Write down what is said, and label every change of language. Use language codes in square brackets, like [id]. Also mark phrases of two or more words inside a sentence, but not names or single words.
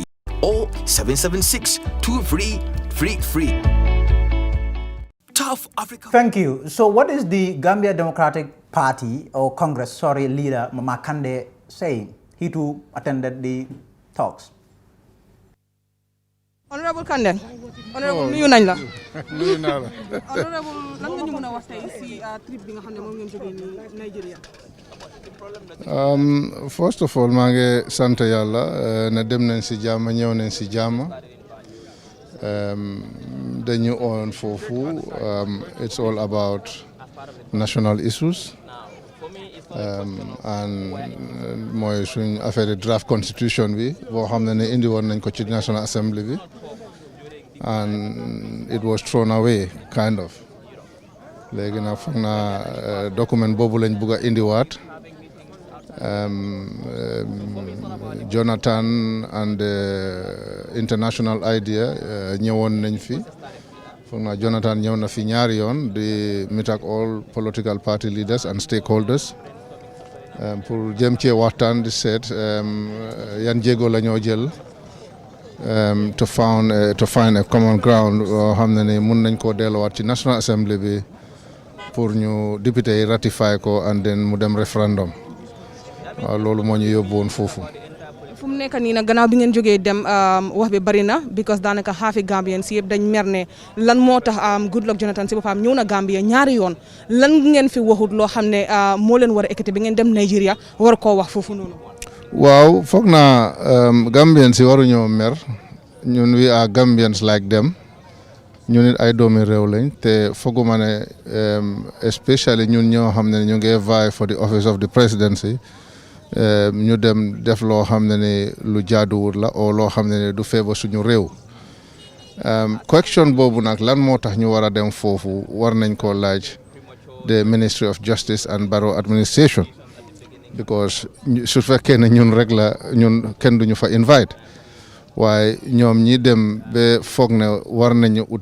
[en] or 776-2333. Tough Africa. Thank you. So what is the Gambia Democratic Party or Congress, leader Mama Kande saying? He too attended the talks. [wo] Honorable Kande, Honorable nuyu nañ la. Nuyu naa la. Honorable lan nga ñu mëna wax tay ci trip bi nga xamne mo ngeen joggé ni Nigeria. [en] First of all, [wo] maa ngi sant Yàlla ne dem nañ si jàmm ñëw nañ si jàmm. Dañu on foofu. [en] It's all about national issues. [wo] And mooy suñ affaire [en] draft constitution [wo] bi boo xam ne indi woon nañ ko ci National Assembly bi. [en] And it was thrown away, kind of. [wo] Léegi nag foog naa document boobu lañ bugg a indiwaat. [en] Jonathan and the international idea [wo] ñëwoon nañ fi. Foog naa Jonathan ñëw na fi ñaari yoon di meet ak [en] all political party leaders and stakeholders. [wo] Pour jëm cee waxtaan di seet yan jéego la ñoo jël [en] to find a common ground [wo] xam ne ni mun nañ koo delluwaat ci National Assembly bi pour ñu député yi ratify ko [en] and then [wo] mu dem référendum. Waaw loolu moo ñu yóbbu woon foofu. Fu mu nekk nii nag gannaaw bi ngeen jógee dem wax bi bari na because daanaka xaafi Gambien si yëpp dañ mer ne lan moo tax Goodluck Jonathan si boppam ñëw na Gambia ñaari yoon lan ngeen fi waxut loo xam ne moo leen war a ekkati bi ngeen dem Nigeria war koo wax foofu noonu. Waaw foog naa Gambien si waruñoo mer ñun [en] we are Gambians like them [wo] ñun it ay doomi réew lañ te fooguma ne especially ñun ñoo xam ne ñu ngi [en] vie for the office of the presidency. [wo] Ñu dem def loo xam ne ni lu jaaduwul la o loo xam ne ni du feebar suñu réew question boobu nag lan moo tax ñu war a dem foofu war nañ koo laaj [en] the Ministry of Justice and Barrow Administration because [wo] su fekkee ne ñun rek la ñun kenn duñu fa invite waaye ñoom ñi dem ba foog ne war nañu ut